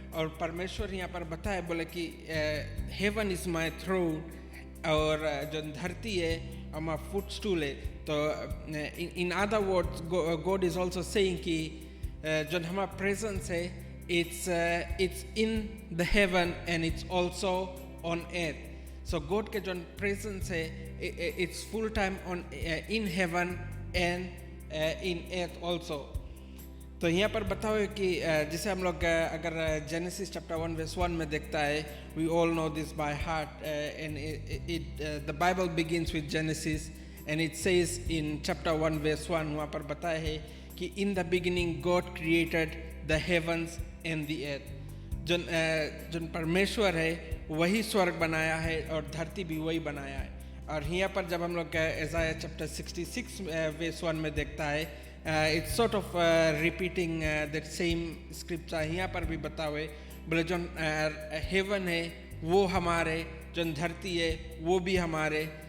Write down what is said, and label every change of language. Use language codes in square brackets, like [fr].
[hi] और परमेश्वर यहाँ पर बताए बोले कि [en] heaven is my throne, [hi] और जोन धरती है हमारा फुटस्टूल है। [en] तो in other words God is also saying [hi] कि जोन हमारा [en] Presence है, it's in the heaven and it's also on earth. So God [hi] के जोन [en] presence है, it's full time on in heaven and in earth also. [hi] तो यहाँ पर बताओ कि जैसे हम लोग अगर [en] Genesis chapter 1 verse 1 [hi] में देखता है, [en] we all know this by heart, and the Bible begins with Genesis and it says in chapter 1 verse 1 [hi] वहाँ पर बताया है कि [en] in the beginning God created the heavens and the earth. [hi] Zone परमेश्वर है वही स्वर्ग बनाया है और धरती भी वही बनाया है। और यहाँ पर जब हम लोग एसाया चैप्टर 66 वर्स 1 में देखता है, [en] It's sort of repeating that same scripture. [hi] यहाँ पर भी बतावे बोले जोन हेवन है वो हमारे, जोन धरती है वो भी हमारे।